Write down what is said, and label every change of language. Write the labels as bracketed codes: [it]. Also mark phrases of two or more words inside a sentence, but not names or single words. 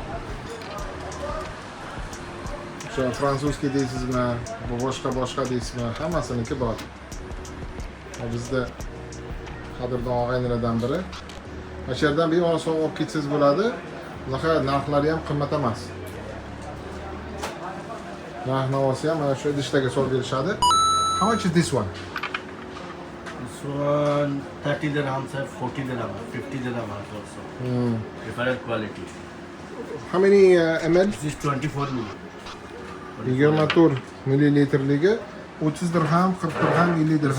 [uz] O'sha fransuzcha deysizmi, boshqa deysizmi, hammasiniki bor. Bizda qadrdon og'aynilardan biri. Mana shu yerdan bemalol sovg'a olib ketsangiz bo'ladi. Bunaqa narxlari ham qimmat emas. Narx-navosi ham mana shu idishlarga solib berishadi. [en] How much is this one? This one 30 dirhams, 40 dirhams, 50 dirhams also. Different quality. How many ml? This is 24 ml. [uz] 24 millilitrligi 30 dirham, 40 dirham, 50 dirham.